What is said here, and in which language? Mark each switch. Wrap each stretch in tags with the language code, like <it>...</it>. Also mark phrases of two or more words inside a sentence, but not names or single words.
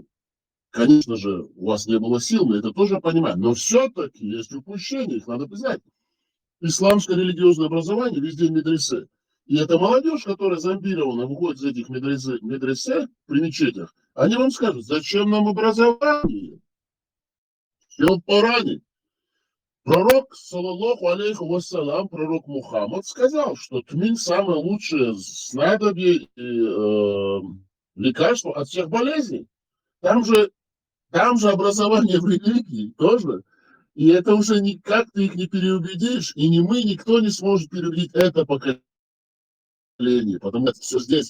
<ru>Конечно же, у вас не было сил, мы это тоже понимаем, но все-таки есть упущения, их надо признать. Исламское религиозное образование везде медресе. И эта молодежь, которая зомбирована, выходит из этих медресе при мечетях, они вам скажут, зачем нам образование? Все поранит. Пророк,</ru> <ar>صلى الله عليه وسلم,</ar> <ru>пророк Мухаммад сказал, что тмин самое лучшее снадобье и лекарство от всех болезней. Там же образование в религии тоже. И это уже никак ты их не переубедишь, и ни мы, никто не сможет переубедить это поколение, потому что все здесь.</ru>